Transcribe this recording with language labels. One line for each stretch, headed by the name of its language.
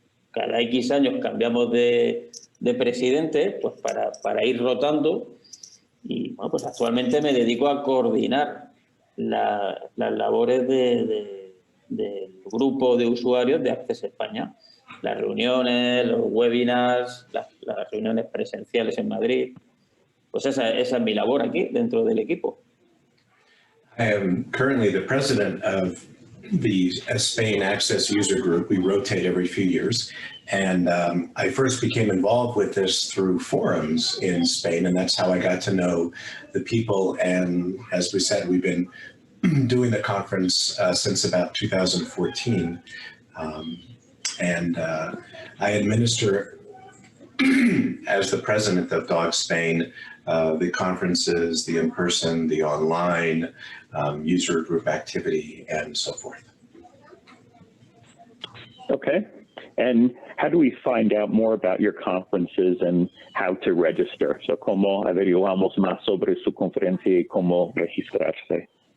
Spanish: Cada X años cambiamos de presidente pues para ir rotando y bueno, pues actualmente me dedico a coordinar las labores del grupo de usuarios de Access España. Las reuniones, los webinars, las reuniones presenciales en Madrid. Pues esa es mi labor aquí dentro del equipo.
English: I am currently the president of the Spain Access User Group. We rotate every few years. And I first became involved with this through forums in Spain, and that's how I got to know the people. And as we said, we've been doing the conference since about 2014. I administer, as the president of DAAUG Spain, the conferences, the in-person, the online, user group activity, and so forth. Okay. And how do we find out more about your conferences and how to register?
Spanish: So, ¿cómo averiguamos más sobre su conferencia y cómo registrarse?